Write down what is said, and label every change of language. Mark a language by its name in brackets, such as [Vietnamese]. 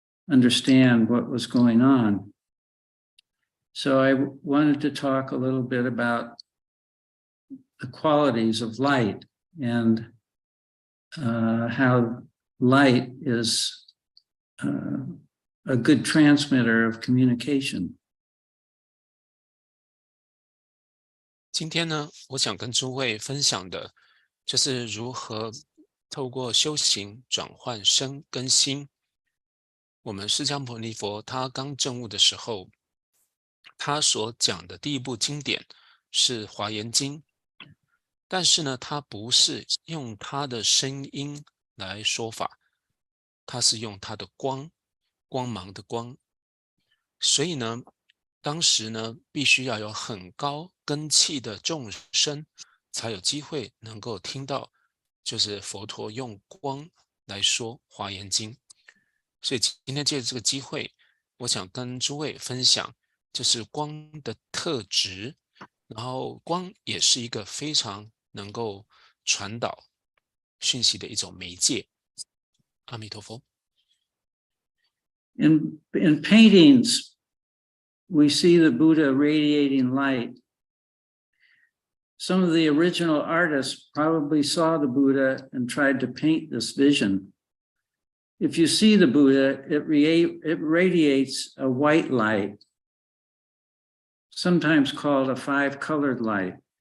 [English] understand what was going on. So I wanted to talk a little bit about the qualities of light and how light is a good transmitter of communication. [Chinese] 今天呢，我想跟诸位分享的，就是如何透过修行转换身跟心。我们释迦牟尼佛他刚证悟的时候，他所讲的第一部经典是《华严经》，但是呢，他不是用他的声音来说法，他是用他的光芒的光。所以呢，当时呢，必须要有很高根器的众生，才有机会能够听到，就是佛陀用光来说《华严经》。所以今天借着这个机会，我想跟诸位分享，就是光的特质，然后光也是一个非常能够传导讯息的一种媒介。阿弥陀佛。 [English] In paintings, we see the Buddha radiating light. Some of the original artists probably saw the Buddha and tried to paint this vision. If you see the Buddha, it radiates a white light, sometimes called a five-colored light.